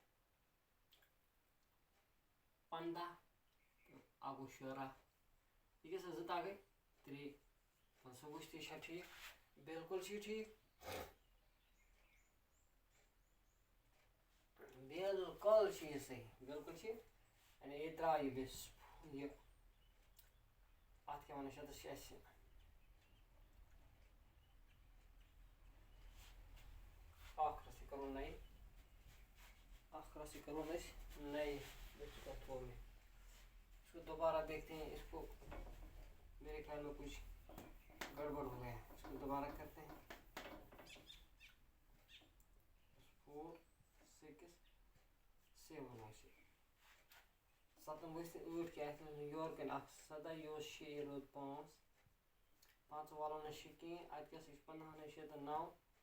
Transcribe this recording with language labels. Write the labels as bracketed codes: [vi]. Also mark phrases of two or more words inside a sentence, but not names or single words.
[ks] 15 اَکھ گوٚو 16 یہِ کیٛاہ سا 2 تاہ گٔے 3 مان سا وٕچھ تہِ یہِ چھا ٹھیٖک بِلکُل چھِ یہِ ٹھیٖک بِلکُل چھِ یہِ صحیح بِلکُل چھِ یعنی ییٚتہِ درٛاو یہِ بیٚیہِ یہِ اَتھ کیٛاہ وَنان چھِ اَتھ چھِ اَسہِ آخرس یہِ کَرو نَیہِ آخرس یہِ کَرو أسۍ نَیہِ [ur] اس کو دوبارہ دیکھتے ہیں اس کو میرے خیال میں کچھ گڑبڑ ہو گیا اس کو دوبارہ کرتے ہیں [ks] 4 6 7 آسہِ 7 ؤسۍ 8 کیٛاہ آسہِ یورٕ کَنۍ 1 17 یہِ اوس 6 یہِ روٗد 5 5 والو نہٕ 6 کِہیٖنۍ اَتہِ کیٛاہ سا چھِ 15 نہٕ 6 تہٕ 9